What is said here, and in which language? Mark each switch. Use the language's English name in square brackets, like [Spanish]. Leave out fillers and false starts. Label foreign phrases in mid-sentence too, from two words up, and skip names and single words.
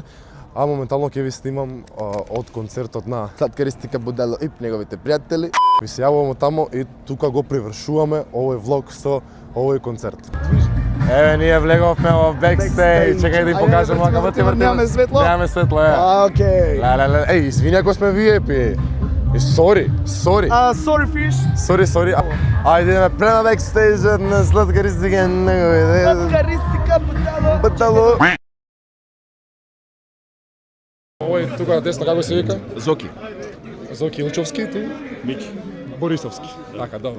[Macedonian] А моментално ќе ви снимам од концертот на Сладкаристика Будело и неговите пријатели. Ви се јавуваме тамо и тука го привршуваме овој влог со овој концерт. Еве, ние влеговме во бекстејдж. Чекај да им покажам како ти вртиме. Немаме светло? Немаме светло, е. Океј. Еј, извини ако сме VIP. [English] Sorry. Sorry fish. Sorry. [Macedonian] Ајде идеме према бекстејджот на Сладкаристика. Сладкаристика Будело. Овој тука десно како се вика? Зоки. Зоки Илчовски, ти? Мики. Борисовски. Така, добро.